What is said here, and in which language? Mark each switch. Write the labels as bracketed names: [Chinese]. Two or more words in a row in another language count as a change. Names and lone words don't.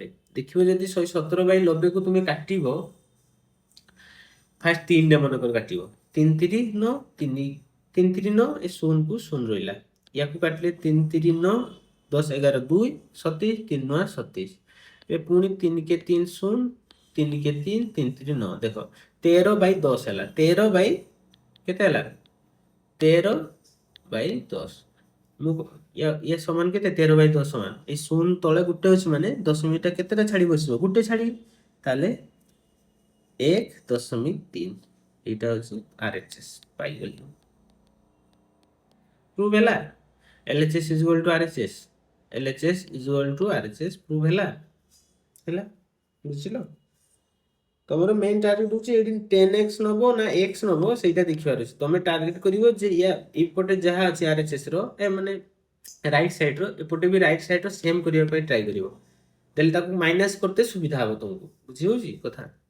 [Odia] ଦେଖିବ ଯଦି 117/90କୁ ତୁମେ କାଟିବ, ଫାଷ୍ଟ 3ରେ ମନେକର କାଟିବ, 3 3 9, 3 3 9, ଏ 0କୁ 0 ରହିଲା, ୟାକୁ କାଟିଲେ 3 3 9, 10 11 2 27, 3 9 27, ଏ ପୁଣି 3 କେ 3 0, 3 କେ 3, 3 3 9, ଦେଖ 13/10 ହେଲା, 13 କେତେ ହେଲା, 13/10। ମୁଁ ଇଏ ସମାନ କେତେ, 13/10 ସମାନ, এই 0 ତଳେ ଗୋଟେ ଅଛି, ମାନେ ଦଶମିକଟା କେତେଟା ଛାଡ଼ି ବସିବ, ଗୋଟେ ଛାଡ଼ି, ତାହେଲେ 1.3। [Bangla] এইটা হচ্ছে RHS পাইগলি, প্রুভ ହେଲା। [English] LHS is equal to RHS, LHS is equal to RHS প্রুভ [Odia] ହେଲା, ବୁଝିଲ। ତମର [English] main target [Odia] ହେଉଛି ଏଇଠି 10x ନେବ ନା x ନେବ ସେଇଟା ଦେଖିବାର ଅଛି। ତମେ ଟାର୍ଗେଟ୍ କରିବ ଯେ ଏପଟେ ଯାହା ଅଛି RHS ର, ମାନେ [English] right side, [Odia] ଏପଟେ ବି [English] right side same [Odia] କରିବା ପାଇଁ ଟ୍ରାଏ କରିବ, ତାହେଲେ ତାକୁ ମାଇନସ୍ କରତେ ସୁବିଧା ହେବ ତୁମକୁ, ବୁଝି ହେଉଛି କଥା।